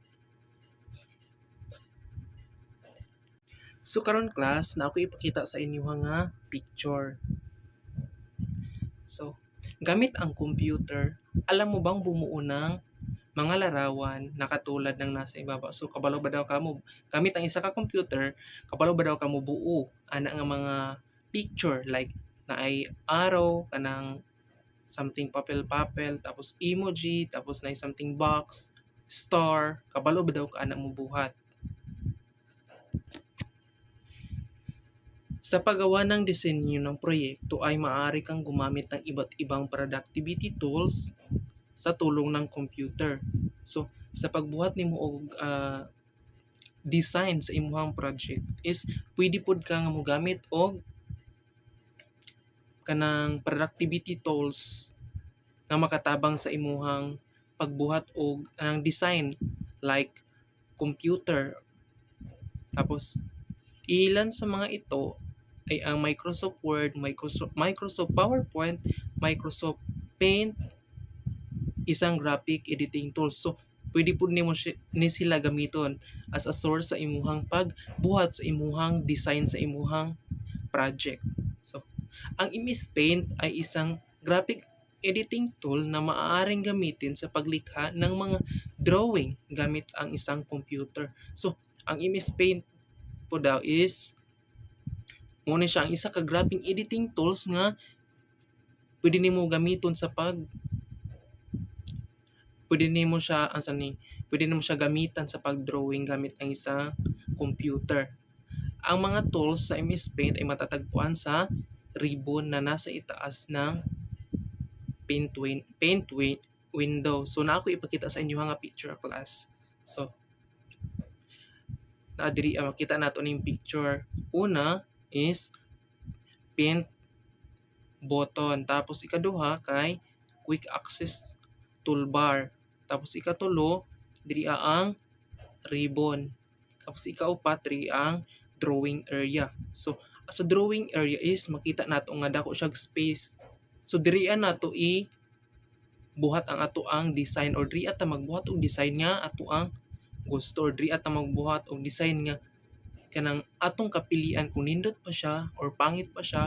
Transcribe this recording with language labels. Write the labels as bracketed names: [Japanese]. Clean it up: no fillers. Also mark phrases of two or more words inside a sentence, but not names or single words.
[Cebuano] So karon class, na ako ipakita sa inyo nga picture. [Filipino] So, gamit ang computer, alam mo bang bumuo ng mga larawan na katulad ng nasa ibaba. [Cebuano] So kabalo ba daw kamo gamit ang isa ka computer, kabalo ba daw kamo buo ana nga mga picture like na ay arrow kanang something papel tapos emoji tapos na something box star, kabalo ba daw ka ana mo buhat. [Filipino] Sa paggawa ng disenyo ng proyekto ay maaari kang gumamit ng iba't ibang [English] productivity tools [Filipino] sa tulong ng computer. [Cebuano] So, sa pagbuhat nimo og design sa imuhang project is pwede pod ka nga mogamit og kanang [English] productivity tools [Cebuano] nga makatabang sa imuhang pagbuhat og ang design like computer. [Filipino] Tapos ilan sa mga ito ay ang Microsoft Word, Microsoft PowerPoint, Microsoft Paint, isang [English] graphic editing tool. [Cebuano] So, pwede po ni sila gamiton [English] as a source [Cebuano] sa imuhang pagbuhat sa imuhang design sa imuhang project. [Filipino] So, ang MS Paint ay isang [English] graphic editing tool [Filipino] na maaaring gamitin sa paglikha ng mga drawing gamit ang isang computer. [Cebuano] So, ang MS Paint po daw is muna siya ang isa ka [English] graphic editing tools [Cebuano] nga pwede nimo gamiton sa pwede nimo siya gamitan sa pagdrawing gamit ang isang computer. [Filipino] Ang mga tools sa MS Paint ay matatagpuan sa ribbon na nasa itaas ng [English] paint window. [Cebuano] So na ako ipakita sa inyo nga picture class. So na diri makita nato ning picture. Una is [English] paint button. [Cebuano] Tapos ikaduha kay [English] quick access toolbar. [Cebuano] Tapos ikatulo diri ang ribbon. Tapos ikaupat diri ang [English] drawing area. [Cebuano] So sa [English] drawing area [Cebuano] is makita nato nga dako siya space. So diri nato buhat ang ato ang design or diri ata magbuhat og design nga ato ang gusto or diri ata magbuhat og design nga kanang atong kapilian kung nindot pa siya or pangit pa siya.